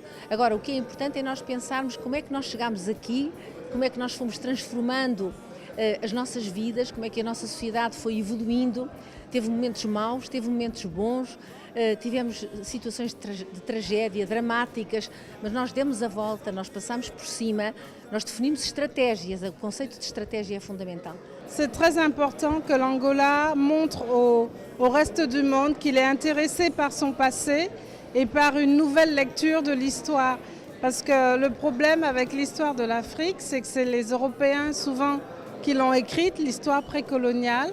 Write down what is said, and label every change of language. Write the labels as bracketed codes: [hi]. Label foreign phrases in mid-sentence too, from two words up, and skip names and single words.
[pt] Agora, o que é importante é nós pensarmos como é que nós chegámos aqui, como é que nós fomos transformando as nossas vidas, como é que a nossa sociedade foi evoluindo. Teve momentos maus, teve momentos bons, tivemos situações de tragédia, dramáticas, mas nós demos a volta, nós passamos por cima, nós definimos estratégias, o conceito de estratégia é fundamental. [fr] C'est très important que l'Angola montre au reste du monde qu'il est intéressé par son passé et par une nouvelle lecture de l'histoire. Parce que le problème avec l'histoire de l'Afrique, c'est que c'est les Européens souvent qui l'ont écrite, l'histoire précoloniale.